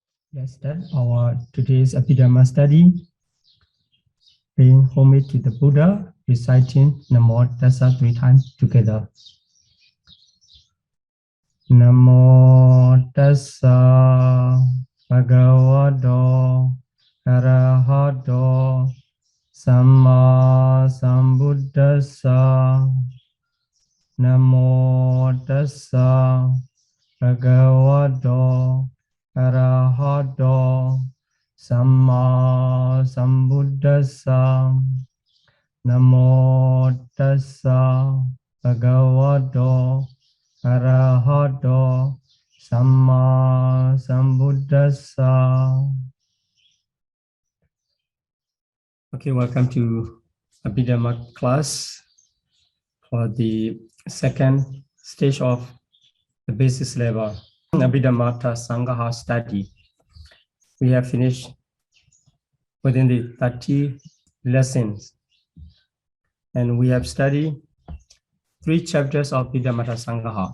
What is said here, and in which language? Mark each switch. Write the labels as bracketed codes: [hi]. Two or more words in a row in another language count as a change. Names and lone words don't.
[en] Let's start our today's Abhidhamma study, paying homage to the Buddha, reciting [pi] Namo Tassa [en] 3 times together. [pi] Namo Tassa Bhagavato Arahato Samma Sambuddhassa. Namo Tassa Bhagavato Arahato Samma Sambuddhassa. Namo Tassa Bhagavato Arahato Samma Sambuddhassa. [en] Okay, welcome to Abhidhamma class for the second stage of the basis level, Abhidhamma Sangha study. We have finished within the 30 lessons, and we have studied 3 chapters of Abhidhamma Sangha.